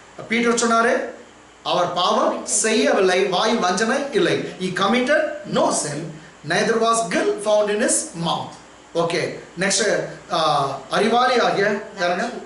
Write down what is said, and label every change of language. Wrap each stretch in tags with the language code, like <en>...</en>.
<ta>Peter சொன்னாரு அவர் பாவம் செய்யவில்லை, வாயில் வஞ்சனை இல்லை.</ta> <en>He committed no sin, neither was guilt found in his mouth. Okay, next</en> <ta>அறிவாளி ஆகிய யாருங்க?</ta>